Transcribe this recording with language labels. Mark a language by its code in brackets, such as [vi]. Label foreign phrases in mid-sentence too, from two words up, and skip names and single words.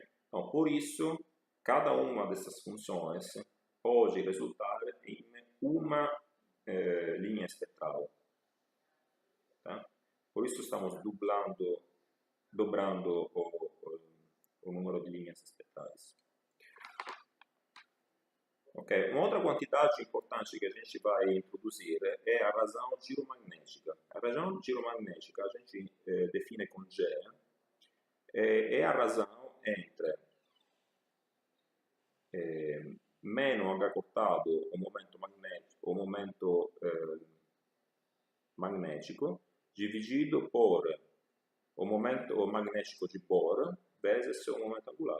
[pt] Então, por isso, cada uma dessas funções pode resultar em uma linha espectral. Tá? Por isso, estamos dobrando o número de linhas espectrais. Ok? [it] Un'altra quantità importante [pt] que a gente vai introduzir é a razão giromagnética. A razão giromagnética a gente define com G, é a razão entre meno H cortado, o momento magnético, dividido por o momento magnético de Bohr vezes o momento angular.